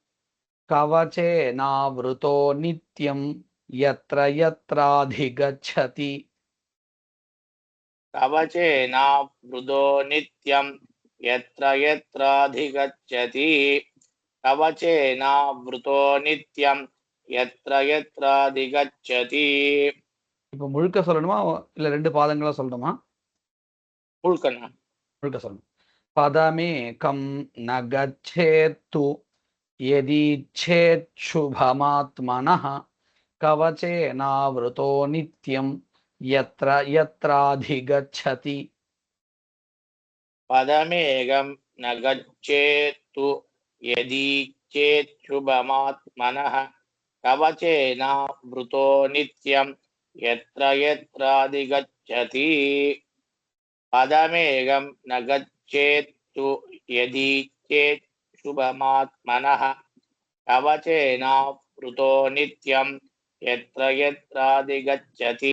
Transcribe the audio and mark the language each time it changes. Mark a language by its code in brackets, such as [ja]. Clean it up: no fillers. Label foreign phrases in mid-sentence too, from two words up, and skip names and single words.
[sa] कवचेनावृतो नित्यं यत्र यत्राधिगच्छति कवचेनावृतो नित्यं यत्र यत्राधिगच्छति कवचेनावृतो नित्यं यत्र यत्राधिगच्छति [ta] இப்போ முழுக்க சொல்லணுமா இல்ல ரெண்டு பாதங்களா சொல்லணுமா? मुल्कना முழுக்க சொல்லணும். [sa] पदमेकं न गच्छेत्तु यदीच्छेच्छुभमात्मनः कवचेनावृतो नित्यं यत्र यत्राधिगच्छति पदमेकं न गच्छेत्तु यदीच्छेच्छुभमात्मनः कवचेनावृतो नित्यं यत्र यत्राधिगच्छति पदमेकं न गच्छेत्तु यदीच्छेच्छुभमात्मनः कवचेनावृतो नित्यं यत्र यत्राधिगच्छति